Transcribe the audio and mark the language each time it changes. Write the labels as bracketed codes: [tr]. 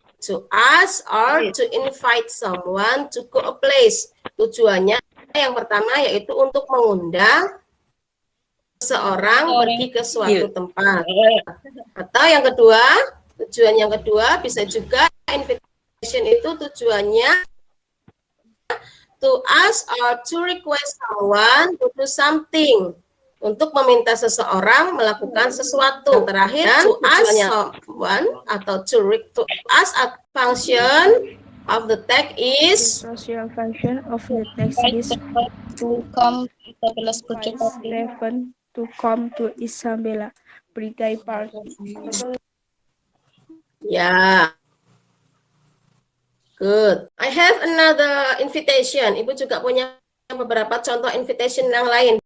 [en] To ask or to invite someone to go a place. [id] Tujuannya yang pertama yaitu untuk mengundang seseorang pergi ke suatu tempat. Atau yang kedua, tujuan yang kedua bisa juga invitation itu tujuannya [en] to ask or to request someone to do something. [id] Untuk meminta seseorang melakukan sesuatu. [en] Terakhir, to ask someone atau to ask a function of the text is Social function of the text is to come to Isabella's birthday party. Stephen to come to Isabella birthday party. ya. Good. I have another invitation. [id] Ibu juga punya beberapa contoh invitation yang lain.